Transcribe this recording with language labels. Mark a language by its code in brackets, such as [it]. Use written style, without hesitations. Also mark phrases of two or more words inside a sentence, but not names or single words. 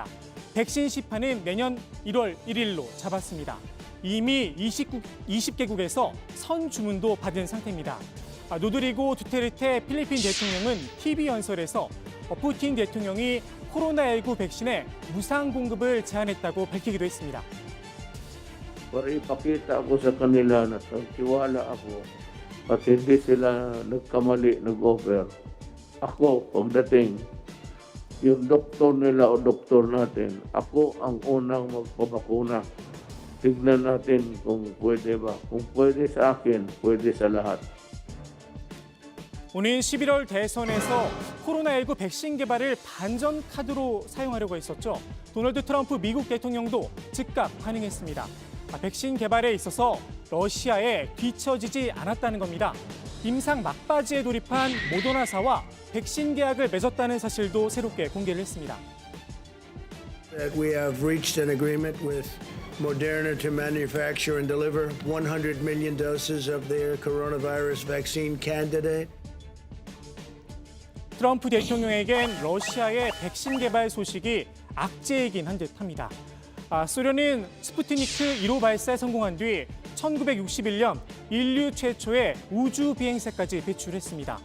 [ko] 백신 시판은 내년 1월 1일로 잡았습니다. 이미 20개국에서 선주문도 받은 상태입니다. 노드리고 두테르테 필리핀 대통령은 TV 연설에서 푸틴 대통령이 코로나19 백신의 무상 공급을 제안했다고 밝히기도 했습니다. [tl] Para ipakita ko sa kanila na tiwala ako at hindi sila nagkamali, nag-offer. Ako, pagdating, yung doktor nila o doktor natin, ako ang unang magpabakuna. Tignan natin kung pwede ba. Kung pwede sa akin, pwede sa lahat. [ko] 오는 11월 대선에서 코로나19 백신 개발을 반전 카드로 사용하려고 했었죠. 도널드 트럼프 미국 대통령도 즉각 반응했습니다. 백신 개발에 있어서 러시아에 뒤처지지 않았다는 겁니다. 임상 막바지에 돌입한 모더나사와 백신 계약을 맺었다는 사실도 새롭게 공개를 했습니다. [en] We have reached an agreement with Moderna to manufacture and deliver 100 million doses of their coronavirus vaccine candidate. [ko] 트럼프 대통령에겐 러시아의 백신 개발 소식이 악재이긴 한 듯합니다. 소련은 스푸트니크 1호 발사에 성공한 뒤 1961년 인류 최초의 우주 비행사까지 배출했습니다.